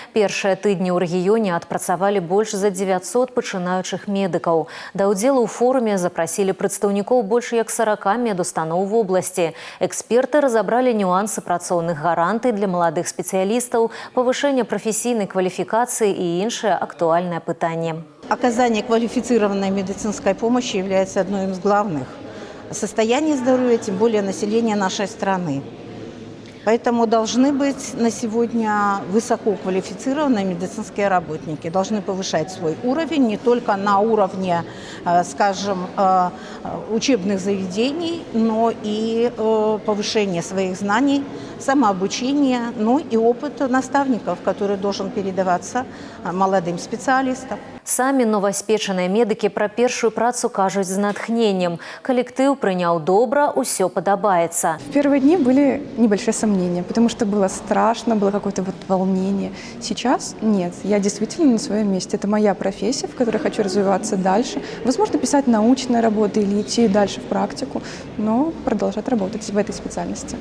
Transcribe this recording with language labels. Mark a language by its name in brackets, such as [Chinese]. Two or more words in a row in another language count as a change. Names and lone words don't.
[Belarusian] Першыя тыдні ў рэгіёне адпрацавалі больш за 900 пачынаючых медыкаў. Да ўдзелу ў форуме запрасілі прадстаўнікоў больш як 40 медустаноў вобласці. Эксперты разабралі нюансы працоўных гарантый для маладых спецыялістаў, павышэння прафесійнай кваліфікацыі і іншыя актуальныя пытанні. [Russian] Оказание квалифицированной медицинской помощи является одной из главных. Состояние здоровья, тем более населения нашей страны. Поэтому должны быть на сегодня высококвалифицированные медицинские работники. Должны повышать свой уровень не только на уровне, скажем, учебных заведений, но и повышение своих знаний, самообучения, ну и опыт наставников, который должен передаваться молодым специалистам. [Belarusian] Самі новаспечаныя медыкі пра першую працу кажуць з натхненнем. Калектыў прыняў добра, усё падабаецца. [Russian] В первые дни были небольшие сомнения, потому что было страшно, было какое-то волнение. Сейчас нет, я действительно на своем месте. Это моя профессия, в которой хочу развиваться дальше. Возможно, писать научные работы или идти дальше в практику, но продолжать работать в этой специальности.